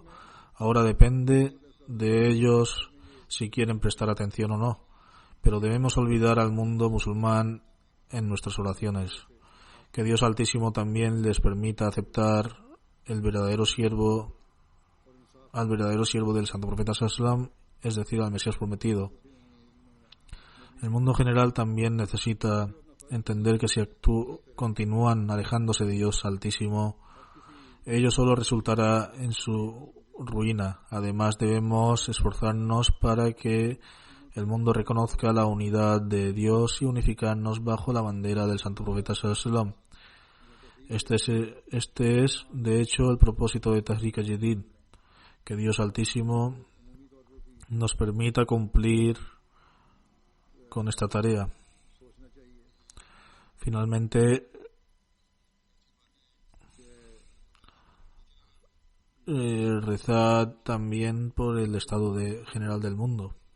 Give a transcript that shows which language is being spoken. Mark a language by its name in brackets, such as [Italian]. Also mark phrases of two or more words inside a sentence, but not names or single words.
[Spanish] Ahora depende de ellos si quieren prestar atención o no. Pero debemos olvidar al mundo musulmán en nuestras oraciones. Que Dios Altísimo también les permita aceptar al verdadero siervo del Santo Profeta [Arabic] صلى الله عليه وسلم, [Spanish] es decir, al Mesías prometido. El mundo general también necesita entender que si continúan alejándose de Dios Altísimo, ello solo resultará en su ruina. Además, debemos esforzarnos para que el mundo reconozca la unidad de Dios y unificarnos bajo la bandera del Santo Profeta [Arabic] صلى الله عليه وسلم. [Spanish] Este es, de hecho, el propósito de Tahrik al-Jadid, que Dios Altísimo nos permita cumplir con esta tarea. Finalmente, rezad también por el estado general del mundo.